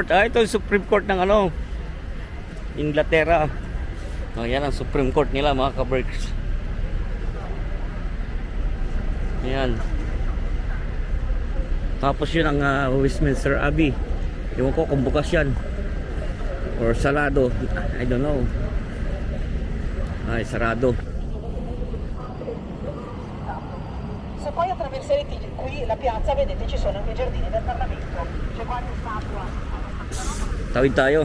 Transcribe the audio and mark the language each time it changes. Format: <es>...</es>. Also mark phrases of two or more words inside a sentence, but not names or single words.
<tl>Ito yung Supreme Court ng Inglaterra. Yan ang Supreme Court nila mga kaberks. Yan. Tapos yun ang Westminster Abbey. Ewan ko kung bukas yan or sarado,</tl> <en>I don't know.</en> <tl>Ay, sarado.</tl> <it>Se poi attraverserete qui la piazza, vedete ci sono anche i giardini del Parlamento. C'è qualche statua.</it> <tl>Tawid tayo.</tl>